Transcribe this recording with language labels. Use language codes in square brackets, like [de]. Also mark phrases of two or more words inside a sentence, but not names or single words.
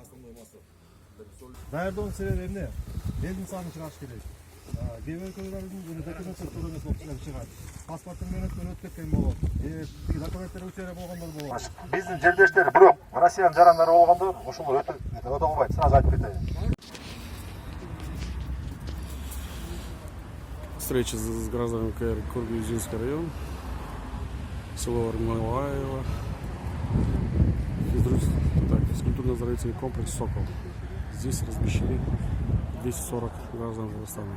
[ky] Даярдоонун себеби эмне? Элдин санын чыгарыш керек. Кээ бир өлкөлөрдүн документтер туура эмес болуп чыгат. Паспорттун мененен өтүп кеткен болот. Тиги документтер учура болгондор болот. Биздин жердештер бирок Россиянын жарандары болгондо ошолор өтө кылбайт. Сразу айтып кетейин. [ru] Встреча с гражданами КР Кургузинский район, село Армалаево. Так, физкультурно-оздоровительный комплекс «Сокол». Здесь размещены 240 граждан Казахстана.